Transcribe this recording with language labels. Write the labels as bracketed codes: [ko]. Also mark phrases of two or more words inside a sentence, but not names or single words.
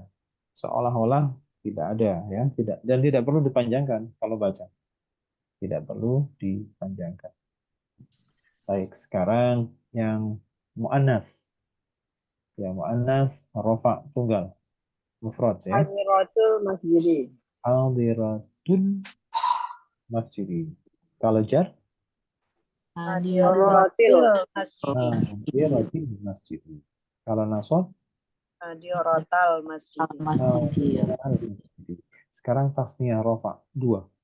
[id] Seolah-olah tidak ada ya, tidak perlu dipanjangkan kalau baca. Tidak perlu dipanjangkan. Baik, sekarang yang muannas. Ya, muannas rafa tunggal. Mufrad ya. [ar] حاضرة المسجد. حاضرة المسجد. [id] Kalau jar? [ar] Hadiratil حاضرة المسجد. [id] Kalau nasab? [ar] حاضرة المسجد. حاضرة المسجد. [id] Sekarang tasniyah rafa 2.